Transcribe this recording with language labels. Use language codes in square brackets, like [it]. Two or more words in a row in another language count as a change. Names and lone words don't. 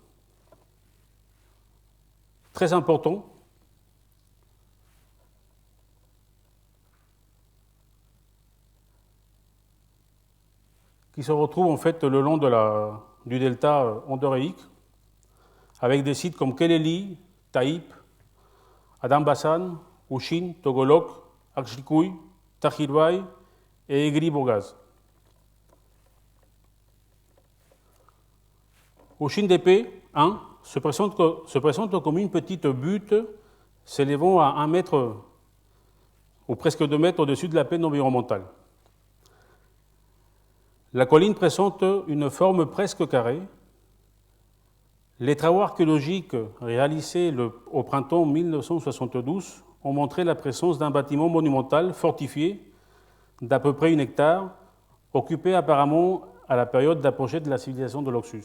[fr] très importants qui se retrouvent en fait le long du delta endoréique, avec des sites comme Keleli, Taïp, Adambassan, Ushin, Togolok, Akshikuy, Tahirway et Egri-Bourgaz. Ushin DP 1 se présente comme une petite butte s'élevant à 1 mètre ou presque 2 mètres au-dessus de la plaine environnementale. La colline présente une forme presque carrée. Les travaux archéologiques réalisés au printemps 1972 ont montré la présence d'un bâtiment monumental fortifié d'à peu près 1 hectare, occupé apparemment à la période d'apogée de la civilisation de l'Oxus.